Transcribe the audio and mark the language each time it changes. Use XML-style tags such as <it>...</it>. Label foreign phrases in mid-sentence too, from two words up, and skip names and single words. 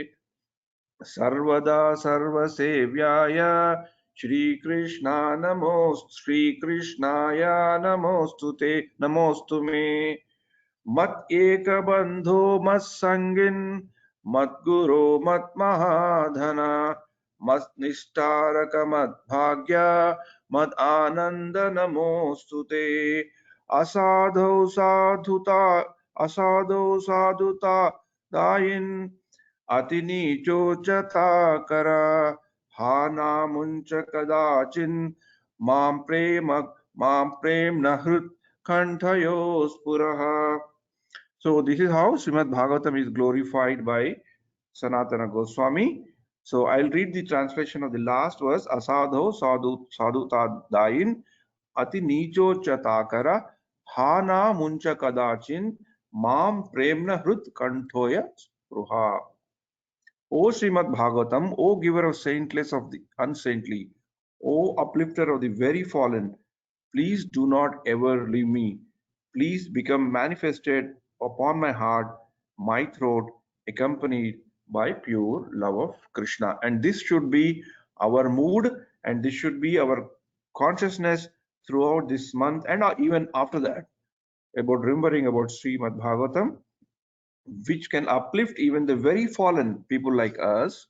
<sa>सर्वदा सर्वसेव्याय श्रीकृष्णा श्रीकृष्णाय नमोस्तुते नमोस्तु मे मत एक बंधो मत संगिन मत गुरो मत महाधना मत निष्ठारक मत भाग्य मत आनंद नमोस्तुते असाधो साधुता दायिन अति नीचोचता करा हा नामुंच कदाचिन मां प्रेम न हृत कंठयो स्पुरः.</sa> <en>So this is how Srimad Bhagavatam is glorified by Sanatana Goswami. So I'll read the translation of the last verse.</en> <sa>असाधो साधुता दायिन् अति नीचो चताकर हान मुञ्च कदाचिन् मां प्रेम्ना हृत् कण्ठयो स्पृहा.</sa> <en>O Srimad Bhagavatam, O giver of saintless of the unsaintly, O uplifter of the very fallen, please do not ever leave me. Please become manifested upon my heart, my throat, accompanied by pure love of Krishna. And this should be our mood, and this should be our consciousness throughout this month and even after that, about remembering about Srimad Bhagavatam, which can uplift even the very fallen people like us.</en>